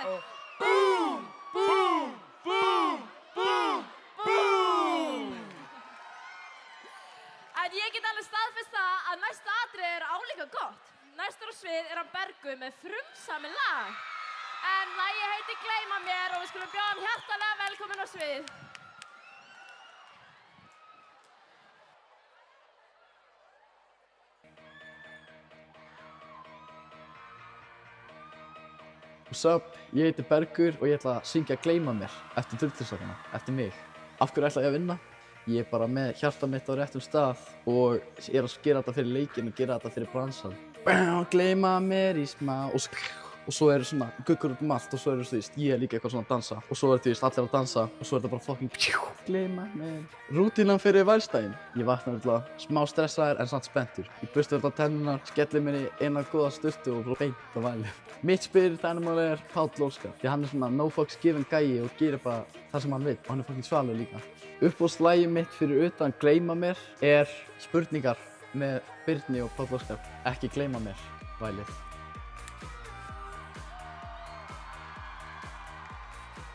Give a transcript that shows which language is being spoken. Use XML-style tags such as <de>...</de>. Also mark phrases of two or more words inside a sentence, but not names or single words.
<is>Búm, búm, búm, búm, búm. En ég get alveg staðfest það að næsta atriði er álíka gott. Næstur á svið er hann Bergur með frumsamið lag. En lagið heitir Gleyma mér og við skulum bjóða hann hjartalega velkominn á svið.</is> <en>What's up?</en> <is>Ég heiti Bergur og ég ætla að syngja Gleyma mér eftir Turtles-sakana, eftir mig. Af hverju ætla ég að vinna? Ég er bara með hjarta mitt á réttum stað og er að gera þetta fyrir leikinn og gera þetta fyrir bransan. Gleyma mér í smá og svo eru svona guggur út allt og svo eru þú veist, ég er líka eitthvað svona að dansa og svo eru þú veist allir að dansa og svo er þetta bara fucking gleyma mér. Rútínan fyrir vælstæðin. Ég vakna alltaf smá stressaður en samt spenntur. Ég bursta alltaf tennunar, skelli mér í eina góða sturtu og beint á vælið. Mitt</is> <en>spirit animal</en> <is>er Páll Óskar því hann er svona</is> <en>no fucks given</en> <is>gæi og gerir bara það sem hann vill og hann er fucking svalur líka. Uppáhaldslagið mitt fyrir utan Gleyma mér er Spurningar með Birni og Páll Óskar. Ekki gleyma mér, vælið.</is>